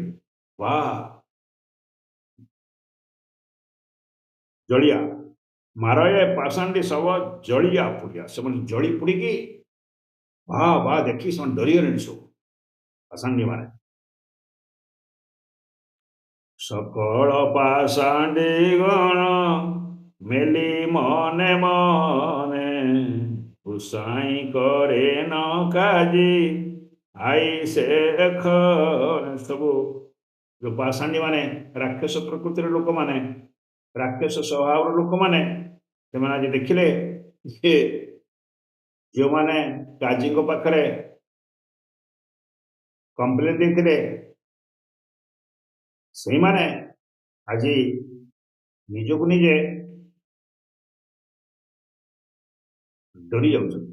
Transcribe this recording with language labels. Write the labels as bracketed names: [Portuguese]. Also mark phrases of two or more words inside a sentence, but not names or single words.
[Odia] ବା, ଜଳିଆ ମାର ଏ ପାଷାଣ୍ଡୀ ସବ ଜଳିଆ ପୋଡ଼ିଆ। ସେମାନେ ଜଳି ପୋଡ଼ିକି ବା ବା ଦେଖି ସେମାନେ ଡରିଗଲେଣି ସବୁ ପାଷାଣ୍ଡୀ ମାନେ। [Bangla] সকল পাষাণ্ডী গণ মেলি মনে মনে, হুসাই করে ন কাজি আইসে এখন। [Odia] ସବୁ ଯେଉଁ ପାଷାଣ୍ଡୀ ମାନେ, ରାକ୍ଷସ ପ୍ରକୃତିର ଲୋକମାନେ, ରାକ୍ଷସ ସ୍ୱଭାବର ଲୋକମାନେ, ସେମାନେ ଆଜି ଦେଖିଲେ ଯେ ଯେଉଁମାନେ କାଜୀଙ୍କ ପାଖରେ କମ୍ପ୍ଲେନ ଦେଇଥିଲେ, ସେଇମାନେ ଆଜି ନିଜକୁ ନିଜେ ଡରି ଯାଉଛନ୍ତି।